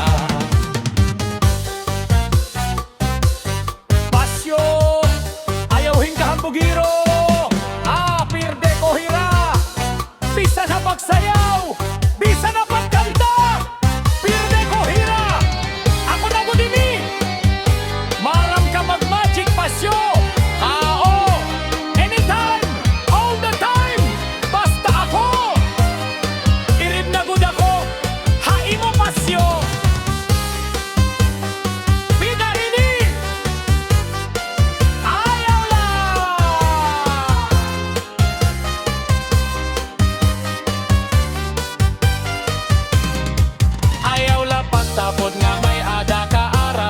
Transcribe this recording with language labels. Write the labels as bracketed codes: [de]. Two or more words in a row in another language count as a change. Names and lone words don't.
[war] Pasyo ayaw kahambogiro. Pirde ko hira. Bisa na pagsayaw, bisa na pagkanta. Pirde ko hira. Ako na mo dini. Maram ka mag-magic pasyo. [en] Anytime, all the time. [war] Basta ako. Irib na gud ako. Hai mo pasyo. Pida rini. Ayaw lang. Ayaw la pagtapod nga may ada ka aram.